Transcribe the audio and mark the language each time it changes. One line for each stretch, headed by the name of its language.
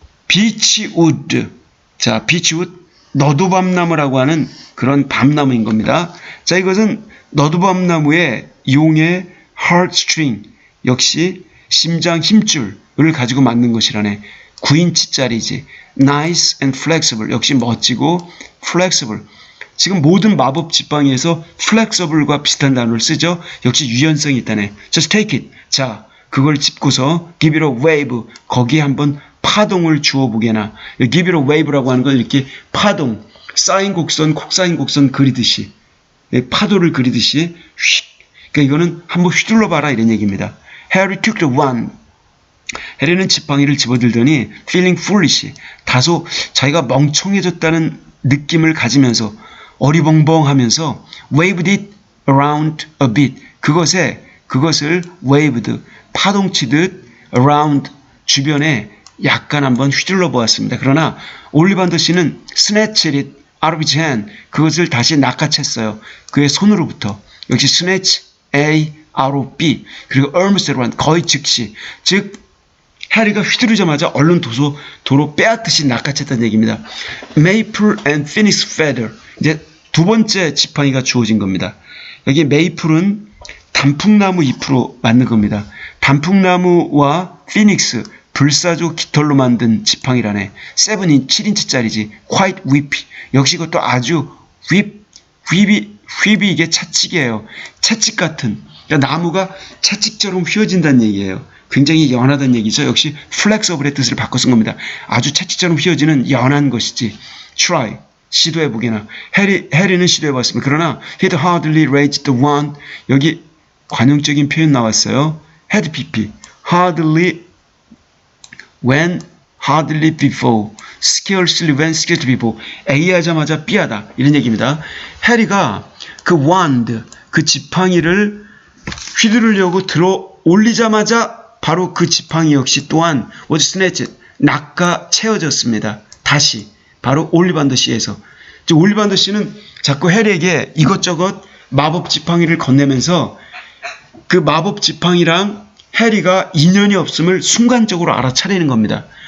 English: beechwood. 자, beechwood.
Korean: 너두밤나무라고 하는 그런 밤나무인 겁니다. 자, 이것은 너두밤나무의 용의 heartstring, 역시 심장 힘줄을 가지고 만든 것이라네. 9인치짜리지.
English: nice and flexible,
Korean: 역시 멋지고
English: flexible.
Korean: 지금 모든 마법 지팡이에서 flexible과 비슷한 단어를 쓰죠. 역시 유연성이 있다네.
English: Just take it.
Korean: 자, 그걸 짚고서
English: give it a wave,
Korean: 거기에 한번 파동을 주어보게나.
English: give it a wave
Korean: 라고 하는 건 이렇게 파동, 쌓인 곡선, 콕 쌓인 곡선 그리듯이 파도를 그리듯이 휙. 그러니까 이거는 한번 휘둘러 봐라 이런 얘기입니다.
English: Harry took the wand.
Korean: 해리는 지팡이를 집어들더니
English: feeling foolish.
Korean: 다소 자기가 멍청해졌다는 느낌을 가지면서 어리벙벙하면서
English: waved it around a bit.
Korean: 그것을 waved 파동치듯 around 주변에 약간 한번 휘둘러 보았습니다. 그러나 올리반더 씨는
English: snatched it out of his hand.
Korean: 그것을 다시 낚아챘어요. 그의 손으로부터. 역시
English: snatch A out of B.
Korean: 그리고
English: almost around
Korean: 거의 즉시. 즉 해리가 휘두르자마자 얼른 도로 빼앗듯이 낚아챘다는 얘기입니다.
English: Maple and Phoenix feather.
Korean: 이제 두 번째 지팡이가 주어진 겁니다. 여기 메이플은 단풍나무 잎으로 만든 겁니다. 단풍나무와 피닉스, 불사조 깃털로 만든 지팡이라네. 7인치, 7인치짜리지.
English: quite whip.
Korean: 역시 그것도 아주 휘비 이게 채찍이에요. 채찍 같은. 그러니까 나무가 채찍처럼 휘어진다는 얘기예요. 굉장히 연하다는 얘기죠. 역시 flexible의 뜻을 바꿔 쓴 겁니다. 아주 채찍처럼 휘어지는 연한 것이지. try. 시도해보게나. 해리는 시도해봤습니다. 그러나
English: he'd hardly raised the wand.
Korean: 여기 관용적인 표현 나왔어요.
English: had pp. hardly when hardly before. scarcely when scarcely before.
Korean: A 하자마자 B 하다. 이런 얘기입니다. 해리가 그 wand, 그 지팡이를 휘두르려고 들어 올리자마자 바로 그 지팡이 역시 또한
English: was snatched.
Korean: 낚아 채워졌습니다. 다시. 바로 올리반더 씨에서. 올리반더 씨는 자꾸 해리에게 이것저것 마법 지팡이를 건네면서 그 마법 지팡이랑 해리가 인연이 없음을 순간적으로 알아차리는 겁니다.